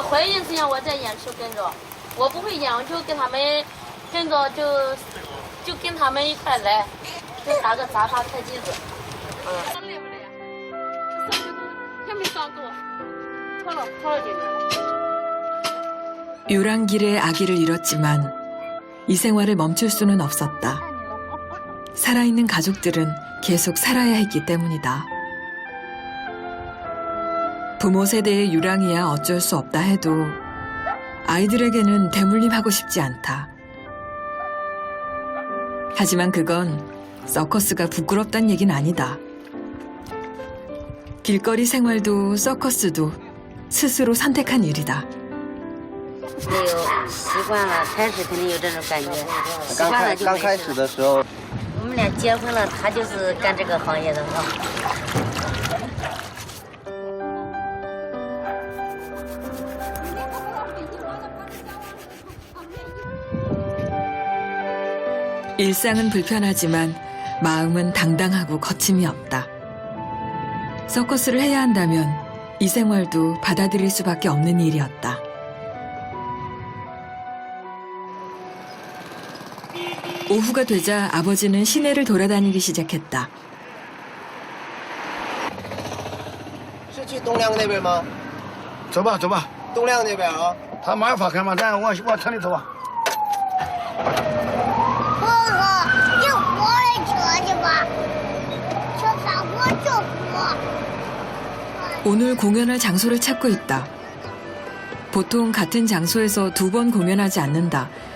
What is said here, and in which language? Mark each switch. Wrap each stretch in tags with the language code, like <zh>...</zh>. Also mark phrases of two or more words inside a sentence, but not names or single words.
<zh>怀孕之前我在演出跟着，我不会演，我就跟他们跟着就跟他们一块来，就打个杂发开机子。累不累？上去都还没上够，拖了进来。</zh> <ko>유랑길에 아기를 잃었지만 이 생활을 멈출 수는 없었다. 살아있는 가족들은 계속 살아야 했기 때문이다. 부모 세대의 유랑이야 어쩔 수 없다 해도 아이들에게는 대물림하고 싶지 않다. 하지만 그건 서커스가 부끄럽단 얘긴 아니다. 길거리 생활도 서커스도 스스로 선택한 일이다.</ko> <zh>没有习惯了，开始肯定有这种感觉，习惯了就没事了。刚开始的时候，我们俩结婚了，他就是干这个行业的嘛。</zh> <ko>일상은 불편하지만 마음은 당당하고 거침이 없다. 서커스를 해야 한다면 이 생활도 받아들일 수밖에 없는 일이었다. 오후가 되자 아버지는 시내를 돌아다니기 시작했다.</ko> <zh>是去东亮那边吗？走吧，走吧，东亮那边啊。他马上发开嘛，咱往城里走吧。</zh> <ko>오늘 공연할 장소를 찾고 있다. 보통 같은 장소에서 2번 공연하지 않는다.</ko>